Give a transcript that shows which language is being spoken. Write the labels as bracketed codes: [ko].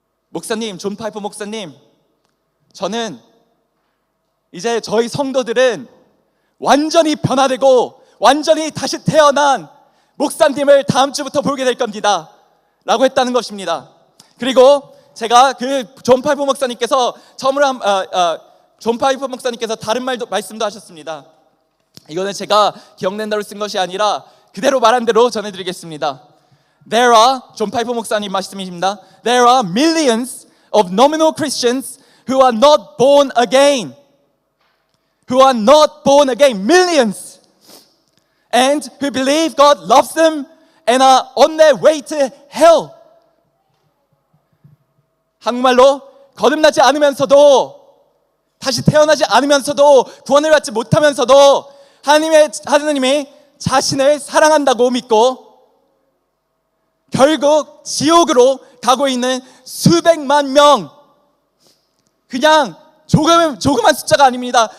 [ko] 목사님, 존 파이퍼 목사님, 저는 이제 저희 성도들은 완전히 변화되고 완전히 다시 태어난 목사님을 다음 주부터 보게 될 겁니다 라고 했다는 것입니다. 그리고 제가 그 존 파이퍼 목사님께서 처음으로 존 파이퍼 목사님께서 다른 말씀도 하셨습니다. 이거는 제가 기억낸 대로 쓴 것이 아니라 그대로 말한 대로 전해드리겠습니다. 존 파이퍼 목사님 말씀이십니다. [en] There are millions of nominal Christians who are not born again. Who are not born again. Millions. And who believe God loves them and are on their way to hell. [ko] 한국말로 거듭나지 않으면서도 다시 태어나지 않으면서도 구원을 받지 못하면서도 하나님이 자신을 사랑한다고 믿고 결국 지옥으로 가고 있는 수백만 명, 그냥 조그만 숫자가 아닙니다.